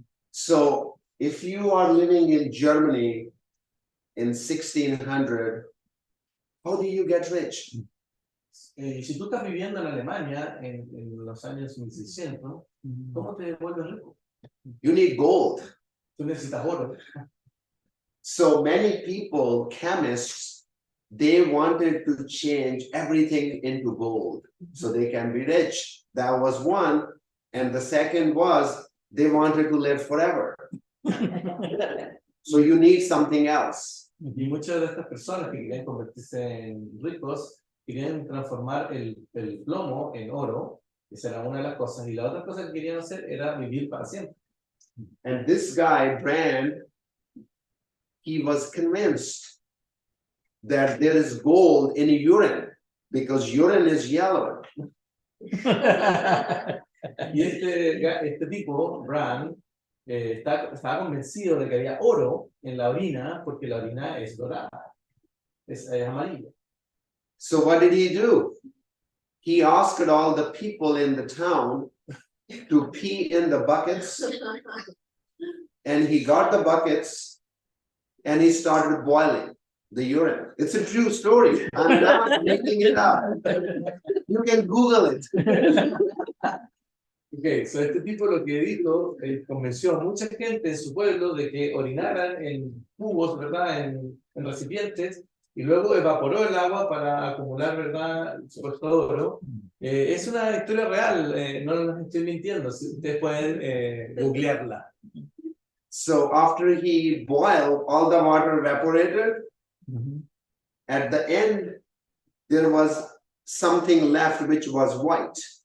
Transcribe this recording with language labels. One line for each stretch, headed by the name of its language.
English: So if you are living in Germany in 1600, how do you get rich?
Spanish: Si tú estás viviendo en Alemania en los años 1600, ¿cómo te vuelves rico?
English: You need gold.
Spanish: Tú necesitas oro.
English: So many people, chemists, they wanted to change everything into gold so they can be rich. That was one. And the second was they wanted to live forever. So you need something else.
Spanish: Y muchas de estas personas que querían convertirse en ricos querían transformar el plomo en oro. Esa era una de las cosas. Y la otra cosa que querían hacer era vivir para siempre.
English: And this guy, Brand, he was convinced that there is gold in urine because urine is yellow.
Spanish: Y este tipo, Brand, estaba convencido de que había oro en la orina porque la orina es dorada, es amarilla.
English: So what did he do? He asked all the people in the town to pee in the buckets, and he got the buckets and he started boiling the urine. It's a true story. I'm not making it up. You can Google it.
Spanish: Okay, so este tipo lo que dijo, convenció a mucha gente en su pueblo de que orinaran en cubos, ¿verdad? En recipientes, y luego evaporó el agua para acumular, ¿verdad? Supuesto oro. Es una historia real, no les estoy mintiendo, si ustedes pueden googlearla.
English: So after he boiled, all the water evaporated. At the end, there was something left which was white.